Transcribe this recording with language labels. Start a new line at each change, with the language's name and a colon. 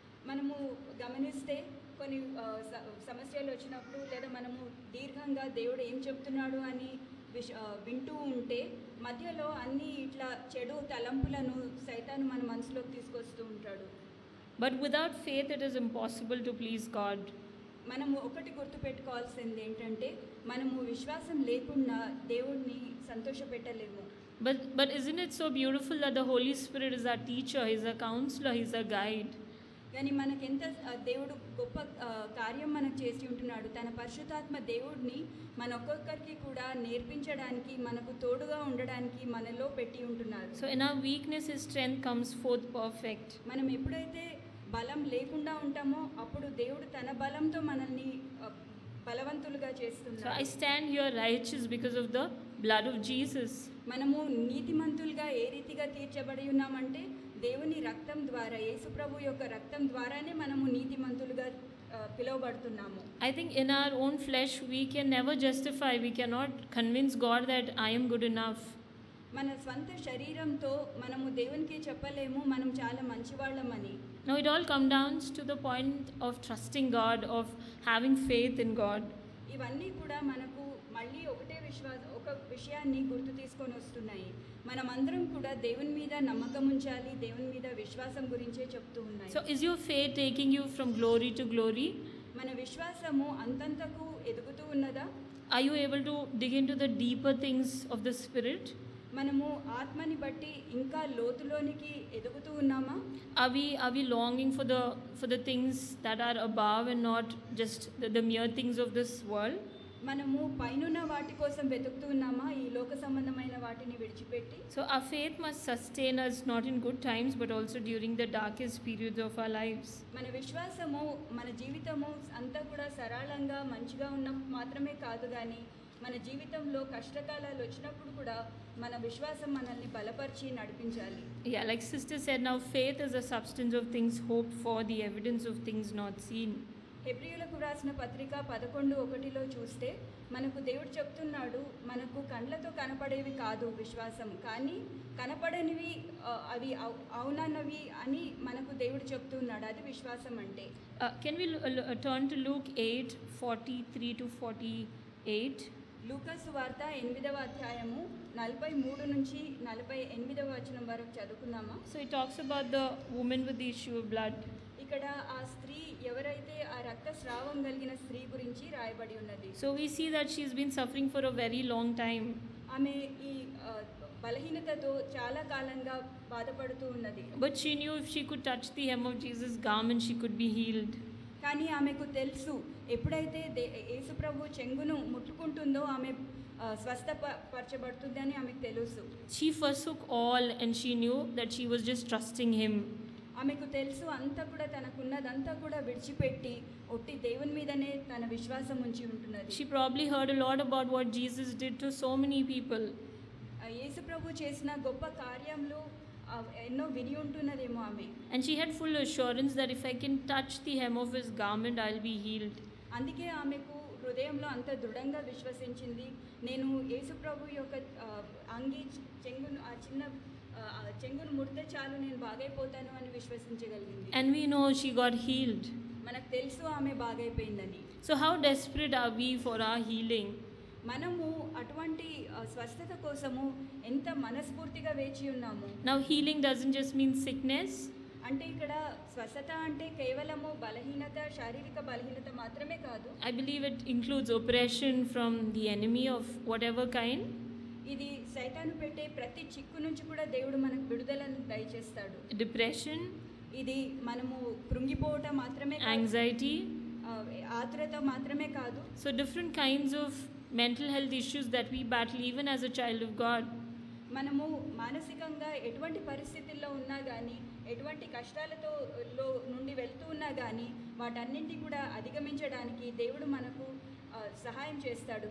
Telugu: మనము గమనిస్తే కొన్ని సమస్యలు వచ్చినప్పుడు లేదా మనము దీర్ఘంగా దేవుడు ఏం చెప్తున్నాడు అని వింటూ ఉంటే మధ్యలో అన్ని ఇట్లా చెడు తలంపులను సైతాను మన మనసులోకి తీసుకొస్తూ ఉంటాడు.
English: But without faith it is impossible to please God.
Telugu: మనము ఒకటి గుర్తుపెట్టుకోవాల్సింది ఏంటంటే మనము విశ్వాసం లేకుండా దేవుడిని సంతోషపెట్టలేము.
English: But isn't it so beautiful that the Holy Spirit is our teacher, he's a counselor, he's a guide.
Telugu: కానీ మనకెంత దేవుడు గొప్ప కార్యం మనకు చేసి ఉంటున్నాడు. తన పరిశుద్ధాత్మ దేవుడిని మన ఒక్కొక్కరికి కూడా నేర్పించడానికి మనకు తోడుగా ఉండడానికి మనలో పెట్టి ఉంటున్నారు.
English: So in our weakness his strength comes forth perfect.
Telugu: మనం ఎప్పుడైతే బలం లేకుండా ఉంటామో అప్పుడు దేవుడు తన బలంతో మనల్ని బలవంతులుగా చేస్తున్నాడు.
English: So I stand here righteous because of the blood of Jesus.
Telugu: మనము నీతిమంతులుగా ఏ రీతిగా తీర్చబడి ఉన్నామంటే దేవుని రక్తం ద్వారా, యేసు ప్రభు యొక్క రక్తం ద్వారానే మనము నీతిమంతులుగా పిలువబడుతున్నాము.
English: I think in our own flesh we can never justify, we cannot convince God that I am good enough.
Telugu: మన స్వంత శరీరంతో మనము దేవునికి చెప్పలేము మనం చాలా మంచివాళ్ళమని.
English: Now it all comes down to the point of trusting God, of having faith in God.
Telugu: ఇవన్నీ కూడా మనకు మళ్ళీ ఒక విషయాన్ని గుర్తు తీసుకొని వస్తున్నాయి. మనమందరం కూడా దేవుని మీద నమ్మకం ఉంచాలి, దేవుని మీద విశ్వాసం గురించే చెప్తూ ఉన్నాయి.
English: So is your faith taking you from glory to glory?
Telugu: మన విశ్వాసము అంతంతకు ఎదుగుతూ ఉన్నదా?
English: Are you able to dig into the deeper things of the Spirit?
Telugu: మనము ఆత్మని బట్టి ఇంకా లోతులోనికి ఎదుగుతూ ఉన్నామా?
English: Are we longing for the things that are above and not just the mere things of this world?
Telugu: మనము పైనున్న వాటి కోసం వెతుకుతూ ఉన్నామా ఈ లోక సంబంధమైన వాటిని విడిచిపెట్టి?
English: So our faith must sustain us not in good times but also during the darkest periods of our lives.
Telugu: మన విశ్వాసము మన జీవితము అంతా కూడా సరళంగా మంచిగా ఉన్న మాత్రమే కాదు కానీ మన జీవితంలో కష్టకాలాలు వచ్చినప్పుడు కూడా మన విశ్వాసం మనల్ని బలపరిచి నడిపించాలి.
English: Yeah, like sister said, now faith is a substance of things hoped for, the evidence of things not seen.
Telugu: హెబ్రీయులకు వ్రాసిన పత్రిక 11:1 చూస్తే మనకు దేవుడు చెప్తున్నాడు, మనకు కండ్లతో కనపడేవి కాదు విశ్వాసం, కానీ కనపడనివి అవి అవునన్నవి అని మనకు దేవుడు చెప్తున్నాడు. అది విశ్వాసం అంటే.
English: Can we turn to Luke 8:43-48?
Telugu: లూకాసు వార్త 8వ అధ్యాయము 43 నుంచి 48వ వచనం వరకు చదువుకుందామా?
English: So it talks about the woman with the issue of blood.
Telugu: ఇక్కడ ఆ స్త్రీ ఎవరైతే ఆ రక్తస్రావం కలిగిన స్త్రీ గురించి రాయబడి ఉన్నది.
English: So we see that she's been suffering for a very long time.
Telugu: ఆమె ఈ బలహీనతతో చాలా కాలంగా బాధపడుతూ ఉన్నది.
English: But she knew if she could touch the hem of Jesus' garment she could be healed.
Telugu: కానీ ఆమెకు తెలుసు ఎప్పుడైతే యేసు ప్రభు చెంగును ముట్టుకుంటుందో ఆమె స్వస్థపరచబడుతుందని ఆమెకు తెలుసు.
English: She forsook all and she knew that she was just trusting him.
Telugu: ఆమెకు తెలుసు అంతా కూడా తనకున్నదంతా కూడా విడిచిపెట్టి ఒట్టి దేవుని మీదనే తన విశ్వాసం ఉంచి ఉంటున్నది.
English: She probably heard a lot about what Jesus did to so many people.
Telugu: యేసు ప్రభు చేసిన గొప్ప కార్యములు ఎన్నో విని ఉంటున్నదేమో ఆమె.
English: And she had full assurance that if I can touch the hem of his garment I'll be healed.
Telugu: అందుకే ఆమెకు హృదయంలో అంత దృఢంగా విశ్వసించింది, నేను యేసు ప్రభు యొక్క అంగి చెంగును ఆ చిన్న చెంగును ముడితే చాలు నేను బాగైపోతాను అని విశ్వసించగలిగింది.
English: And we know she got healed.
Telugu: మనకు తెలుసు ఆమె బాగైపోయిందని.
English: So how desperate are we for our healing?
Telugu: మనము అటువంటి స్వస్థత కోసము ఎంత మనస్ఫూర్తిగా వేచి ఉన్నాము.
English: Now healing doesn't just mean sickness.
Telugu: అంటే ఇక్కడ స్వస్థత అంటే కేవలము బలహీనత, శారీరక బలహీనత మాత్రమే కాదు.
English: I believe it includes oppression from the enemy of whatever kind.
Telugu: ఇది సైతాను పెట్టే ప్రతి చిక్కు నుంచి కూడా దేవుడు మనకు విడుదలను దయచేస్తాడు.
English: Depression,
Telugu: ఇది మనము కృంగిపోవటం మాత్రమే కాదు,
English: anxiety,
Telugu: ఆతురత మాత్రమే కాదు.
English: so different kinds of mental health issues that we battle even as a child of God.
Telugu: మనము మానసికంగా ఎటువంటి పరిస్థితుల్లో ఉన్నా కానీ, ఎటువంటి కష్టాలతో నుండి వెళ్తూ ఉన్నా కానీ వాటన్నింటినీ కూడా అధిగమించడానికి దేవుడు మనకు సహాయం చేస్తాడు.